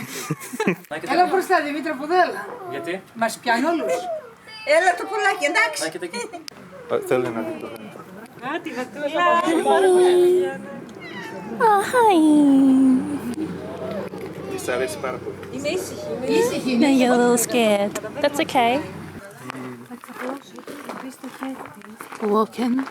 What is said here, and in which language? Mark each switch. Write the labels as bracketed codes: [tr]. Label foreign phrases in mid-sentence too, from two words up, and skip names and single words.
[el] Έλα μπροστά Δημήτρα Πουδέλα. Γιατί? Μας πιάνει όλους. Έλα το κολλάκι, εντάξει. Θέλει να δει το Α, τη γατούλα. [en] Oh, hi. [el] Της αρέσει πάρα πολύ. Είμαι ήσυχη. [en] No, you're a little scared. That's okay. Walking.